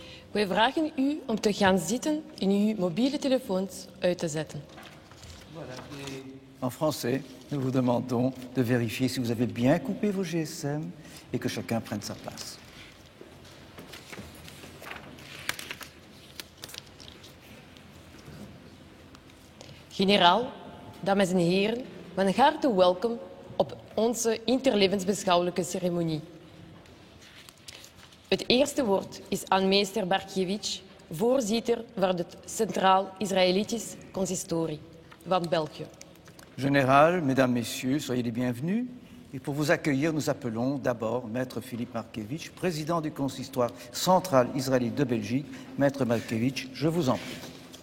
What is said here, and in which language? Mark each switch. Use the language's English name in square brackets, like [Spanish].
[Dutch] Wij vragen u om te gaan zitten en uw mobiele telefoons uit te zetten. [French] En français, nous vous demandons de vérifier si vous avez bien coupé vos GSM et que chacun prenne sa place. [Dutch] Generaal, dames en heren, van harte welkom op onze interlevensbeschouwelijke ceremonie. Het eerste woord is aan meester Bartkiewicz, voorzitter van het Centraal Israëlitisch Consistorie van België. [French] Général, mesdames, messieurs, soyez les bienvenus. Et pour vous accueillir, nous appelons d'abord Maître Philippe Markiewicz, président du consistoire central israélite de Belgique. Maître Markiewicz, je vous en prie.